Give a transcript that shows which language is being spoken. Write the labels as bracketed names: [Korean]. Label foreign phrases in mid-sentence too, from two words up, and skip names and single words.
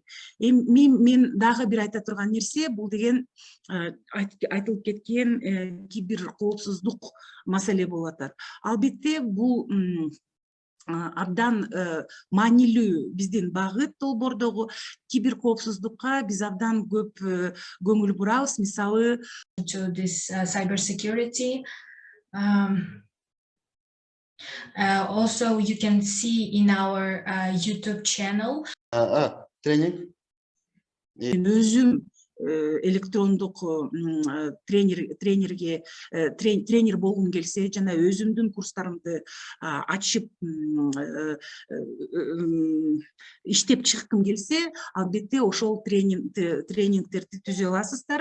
[Kyrgyz] Мен дагы бир айта турган нерсе, бул деген айтылып кеткен кибер коопсуздук маселе болуп атат. Албетте бул абдан маанилүү биздин багыт долбоордогу кибер коопсуздукка биз абдан көп көңүл бурабыз. Мисалы, [English] to this cyber security. Also, you can see in our YouTube channel. [Kyrgyz] Тренинг. Өзүм электрондук тренер болгум келсе, жана өзүмдүн курстарымды ачып иштеп чыккым келсе, албетте ошол тренингтерди түзө аласыздар.